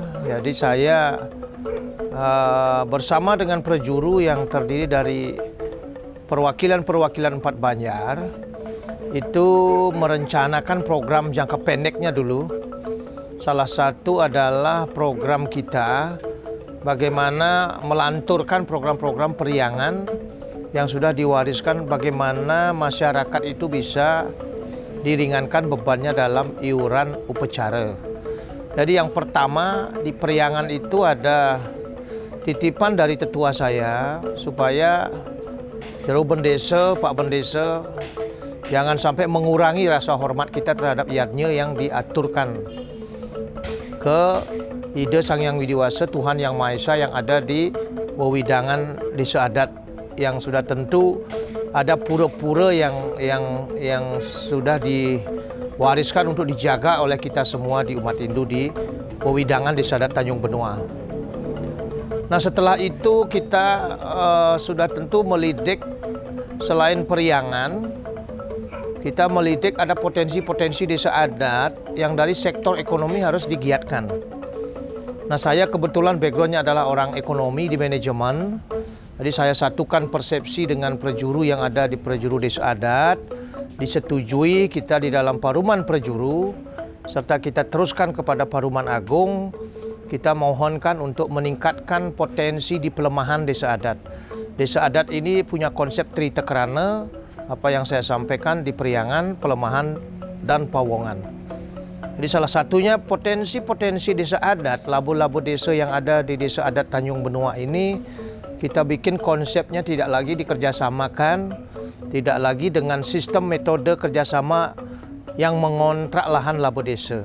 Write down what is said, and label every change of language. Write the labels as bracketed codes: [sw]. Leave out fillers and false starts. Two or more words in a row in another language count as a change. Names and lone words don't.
[id] Jadi saya bersama dengan prajuru yang terdiri dari perwakilan-perwakilan Empat Banjar itu merencanakan program jangka pendeknya dulu. Salah satu adalah program kita bagaimana melanturkan program-program periangan yang sudah diwariskan, bagaimana masyarakat itu bisa diringankan bebannya dalam iuran upacara. Jadi yang pertama di periangan itu ada titipan dari tetua saya supaya Jero Bendesa, Pak Bendesa, jangan sampai mengurangi rasa hormat kita terhadap yadnya yang diaturkan ke ide Sang Hyang Widiwasa, Tuhan Yang Maha Esa yang ada di wewidangan desa adat, yang sudah tentu ada pura-pura yang sudah diwariskan untuk dijaga oleh kita semua di umat Hindu di wewidangan desa adat Tanjung Benoa. Nah, setelah itu kita sudah tentu melidik, selain periangan, kita melidik ada potensi-potensi desa adat yang dari sektor ekonomi harus digiatkan. Nah, saya kebetulan backgroundnya adalah orang ekonomi di manajemen. Jadi saya satukan persepsi dengan prajuru yang ada di prajuru desa adat, disetujui kita di dalam paruman prajuru, serta kita teruskan kepada paruman agung. Kita mohonkan untuk meningkatkan potensi di pelemahan desa adat. Desa adat ini punya konsep Tritekerana, apa yang saya sampaikan di Periangan, Pelemahan, dan Pawongan. Jadi salah satunya potensi-potensi desa adat, labu-labu desa yang ada di Desa Adat Tanjung Benoa ini, kita bikin konsepnya tidak lagi dikerjasamakan, tidak lagi dengan sistem metode kerjasama yang mengontrak lahan labu desa.